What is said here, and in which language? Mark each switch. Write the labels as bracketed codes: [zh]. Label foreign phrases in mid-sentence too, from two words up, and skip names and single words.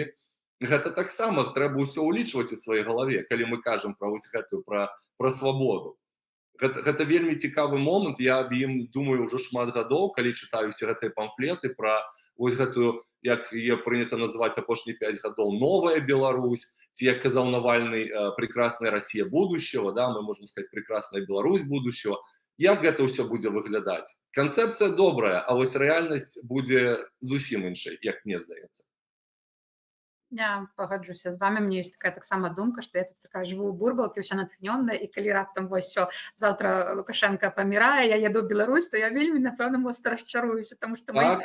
[be] Гэта таксама трэба ўсё ўлічваць у сваёй галаве, калі мы кажам пра вось гэтую пра свабоду. Гэта вельмі цікавы момант, я аб ім думаю ўжо шмат гадоў, калі чытаю усе гэтыя памфлеты пра вось гэтую, як яе прынята называць апошнія 5 гадоў, новая Беларусь, ці, як казаў Навальны, [ru] прекрасная Россия будущего, да, мы можем сказать прекрасная Беларусь будущего. [be] Як гэта ўсё будзе выглядаць? Канцэпцыя добрая, а вось рэальнасць будзе зусім іншай, як мне здаецца. Я пагаджуся з вами. Мне ёсць такая таксама думка, што я тут такая жыву ў бурбалке, ўся натхнённая, і калі раптам вось усё, заўтра Лукашенко памірае, я еду ў Беларусь, то я вельмі, напэўна, моцна расчаруюся, таму што мои